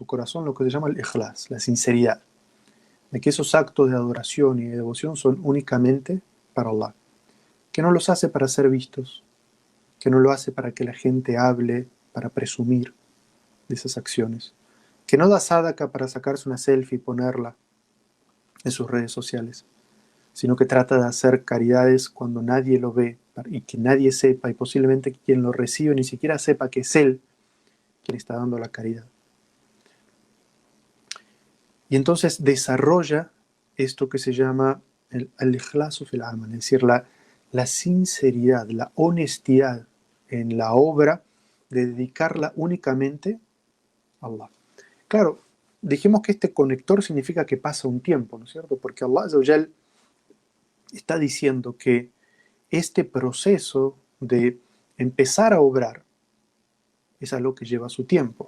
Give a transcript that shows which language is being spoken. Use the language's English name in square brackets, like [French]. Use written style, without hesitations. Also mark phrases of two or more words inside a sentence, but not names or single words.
[Spanish] corazón lo que se llama el ikhlas, la sinceridad, de que esos actos de adoración y de devoción son únicamente para Allah, que no los hace para ser vistos, que no lo hace para que la gente hable, para presumir de esas acciones, que no da sadaka para sacarse una selfie y ponerla en sus redes sociales, sino que trata de hacer caridades cuando nadie lo ve y que nadie sepa, y posiblemente quien lo recibe ni siquiera sepa que es él quien está dando la caridad. Y entonces desarrolla esto que se llama el [Arabic] الإخلاص في العمل, [Spanish] es decir, la sinceridad, la honestidad en la obra, de dedicarla únicamente a Allah. Claro, dijimos que este conector significa que pasa un tiempo, ¿no es cierto? Porque [Arabic] الله عز وجل [Spanish] está diciendo que este proceso de empezar a obrar es algo que lleva su tiempo.